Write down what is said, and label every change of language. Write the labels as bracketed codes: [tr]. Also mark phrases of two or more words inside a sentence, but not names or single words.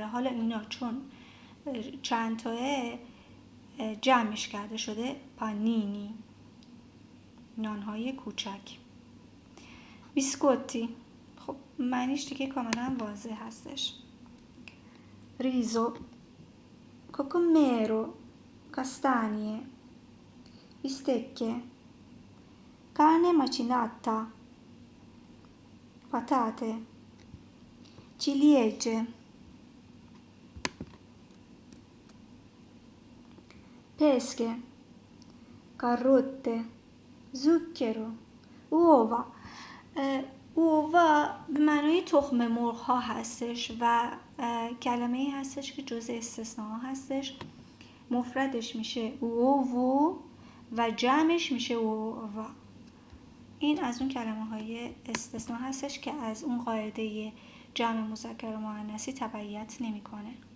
[fa] حالا اینا چون چند تاه جمعش کرده شده پانینی، نانهای کوچک. بیسکوتی، خب معنیش دیگه کاملا واضح هستش. [it] riso, cocomero, castagne, bistecche, carne macinata، patate، ciliegie، pesche، carote، zucchero، uova. [fa] uova به معنای تخم مرغ ها هستش و کلمه ای هستش که جزء استثناء هستش. مفردش میشه uovo و جمعش میشه uova. این از اون کلمه های استثناء هستش که از اون قاعده جمع مذکر و مؤنثی تبعیت نمیکنه.